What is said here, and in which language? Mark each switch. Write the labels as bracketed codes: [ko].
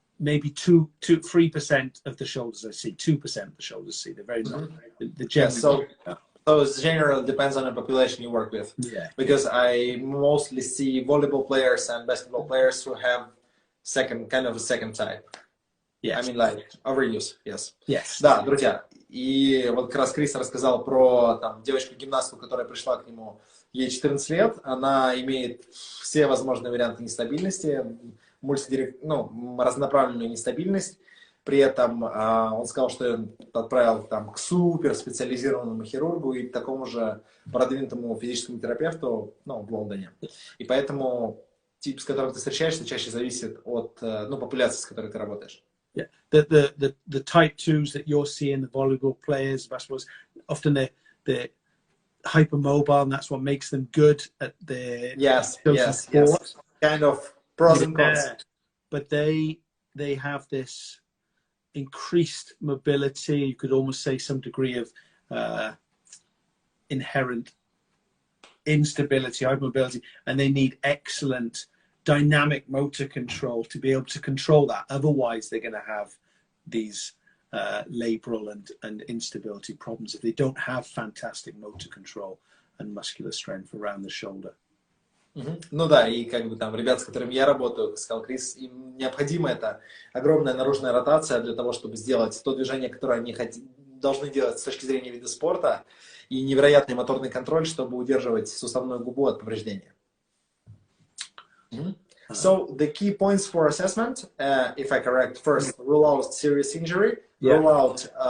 [en] maybe 3% of the shoulders I see, 2% of the shoulders I see. They're very not. The general. Yeah, so it generally depends on the population you work with. Yeah. Because I mostly see volleyball players and basketball players who have kind of a second type. Yes. I mean, like, overuse, yes. Yes. [ru] Да, друзья, и вот как раз Крис рассказал про там, девочку-гимнастку, которая пришла к нему, ей 14 лет, она имеет все возможные варианты нестабильности, разнонаправленную нестабильность. При этом он сказал, что он отправил там, к супер специализированному хирургу и к такому же продвинутому физическому терапевту в Лондоне. И поэтому тип, с которым ты встречаешься, чаще зависит от популяции, с которой ты работаешь. [en] Yeah, the type 2s that you're seeing, the volleyball players, basketballs, often they're hypermobile, and that's what makes them good at their sport. Kind of pros and cons. But they have this increased mobility. You could almost say some degree of inherent instability, hypermobility, and they need excellent dynamic motor control to be able to control that. Otherwise, they're going to have these labral and instability problems if they don't have fantastic motor control and muscular strength around the shoulder. [ru] Ну да, и как бы там ребят, с которыми я работаю, как сказал Крис, им необходима эта огромная наружная ротация для того, чтобы сделать то движение, которое они должны делать с точки зрения вида спорта, и невероятный моторный контроль, чтобы удерживать суставную губу от повреждения. [en] So the key points for assessment, if I correct, first rule out serious injury, rule out